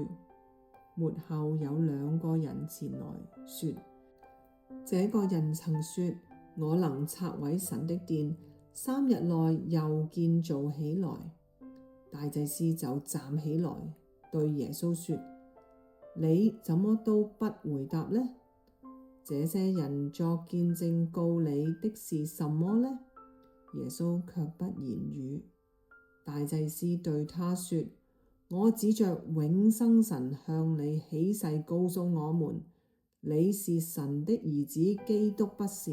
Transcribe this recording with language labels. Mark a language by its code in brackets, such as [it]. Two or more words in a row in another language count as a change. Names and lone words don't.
[zh] 末後有2個人前來說，這個人曾說，我能拆毀神的殿，3日內又建造起來。大祭司就站起來對耶穌說，你怎麼都不回答呢？這些人作見證告你的是什麼呢？耶穌卻不言語。大祭司對他說，我指着永生神向你起誓，告訴我們，你是神的兒子基督，不是？